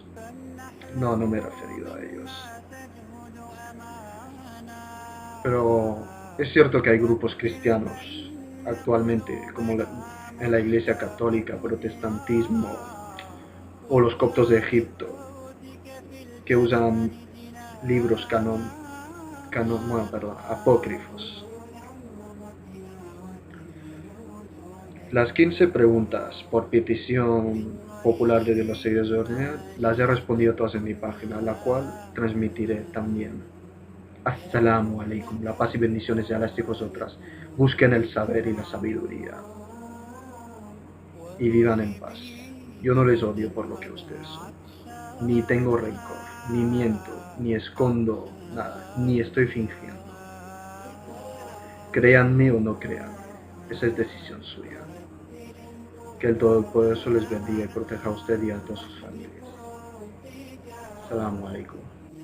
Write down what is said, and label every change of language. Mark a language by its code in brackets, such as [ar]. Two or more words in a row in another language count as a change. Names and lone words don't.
[es] No me he referido a ellos. Pero es cierto que hay grupos cristianos actualmente, como en la Iglesia Católica, protestantismo o los coptos de Egipto, que usan libros apócrifos. Las 15 preguntas por petición popular de los seguidores de Ornea las he respondido todas en mi página, la cual transmitiré también. [ar] السلام عليكم, [es] la paz y bendiciones sean las de vosotras. Busquen el saber y la sabiduría y vivan en paz. Yo no les odio por lo que ustedes son, ni tengo rencor, ni miento, ni escondo nada, ni estoy fingiendo. Créanme o no créanme, esa es decisión suya. Que el Todopoderoso les bendiga y proteja a usted y a todas sus familias. [ar] السلام عليكم.